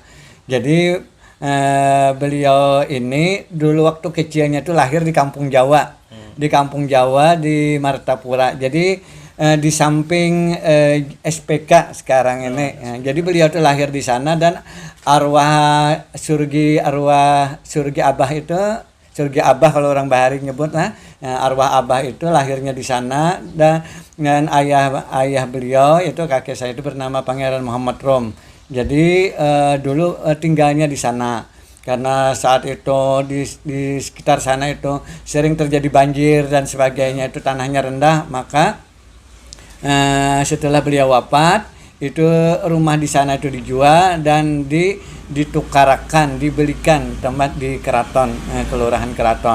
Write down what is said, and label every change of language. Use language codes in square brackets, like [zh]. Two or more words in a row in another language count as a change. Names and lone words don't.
[id] Jadi beliau ini dulu waktu kecilnya itu lahir di Kampung Jawa. Di Kampung Jawa di Martapura. Jadi di samping SPK sekarang ini. Jadi beliau itu lahir di sana, dan arwah surgi Abah itu, surgi Abah kalau orang Bahari nyebut arwah Abah itu lahirnya di sana, dan ayah beliau itu kakek saya itu bernama Pangeran Muhammad Rom. Jadi dulu tinggalnya di sana karena saat itu di sekitar sana itu sering terjadi banjir dan sebagainya, itu tanahnya rendah, maka setelah beliau wafat itu rumah di sana itu dijual dan dibelikan tempat di Keraton, Kelurahan Keraton.